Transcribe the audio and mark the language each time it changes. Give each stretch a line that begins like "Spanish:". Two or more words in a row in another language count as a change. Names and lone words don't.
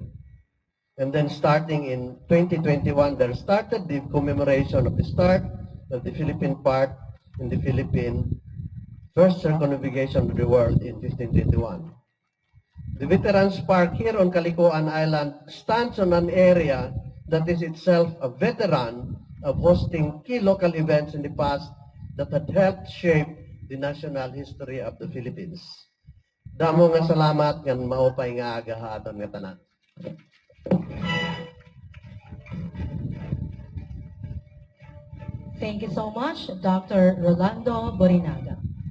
English: And then starting in 2021, there started the commemoration of the start of the Philippine part in the Philippine first circumnavigation of the world in 1521. The Veterans Park here on Caloocan Island stands on an area that is itself a veteran of hosting key local events in the past that had helped shape the national history of the Philippines.
Waray: Damo nga salamat nga maupay nga agahaton nga tanan.
English: Thank you so much, Dr. Rolando Borinaga.